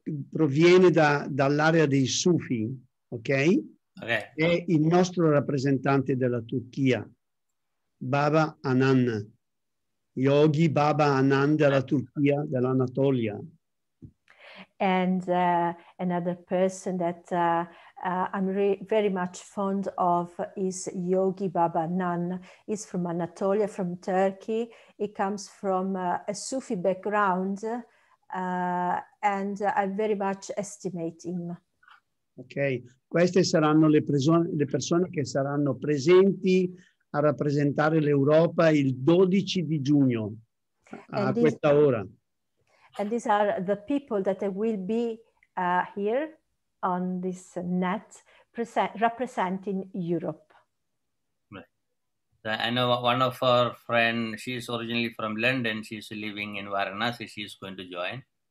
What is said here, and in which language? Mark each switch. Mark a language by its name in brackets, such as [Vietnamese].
[Italian] Proviene dall'area dei Sufi, ok? [English] Okay. [Italian] È il nostro rappresentante della Turchia, Baba Anan, Yogi Baba Anan della Turchia, dell'Anatolia. [English] And another person that I'm very much fond of is Yogi Baba Nan. He's from Anatolia, from Turkey. He comes from a Sufi background, and I very much estimate him. [Italian] Ok, queste saranno le persone che saranno presenti a rappresentare l'Europa il 12 di giugno a questa ora. [English] And these are the people that will be here on this net representing Europe. I know one of our friends, she's originally from London, she's living in Varanasi, she's going to join.